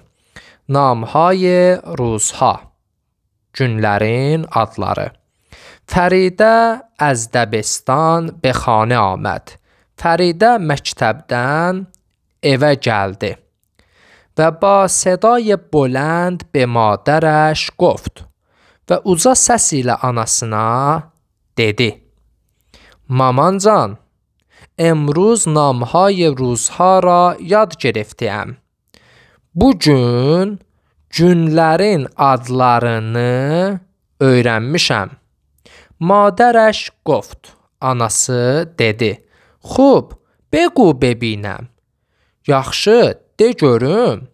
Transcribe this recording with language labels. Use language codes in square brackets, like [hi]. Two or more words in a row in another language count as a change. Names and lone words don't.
[fa] نامهای روزها, [az] günlərin adları. [fa] فریده از دبستان به خانه آمد. [az] Fəridə məktəbdən evə gəldi və [fa] با صدای بلند به مادرش گفت [az] və uca səs ilə anasına dedi. [fa] Mamancan, امروز نامهای روزها را یاد گرفتم. [az] Bugün günlərin adlarını öyrənmişəm. [fa] مادرش گفت, [az] anası dedi. [fa] خوب، بگو ببینم. [az] Yaxşı, de görüm.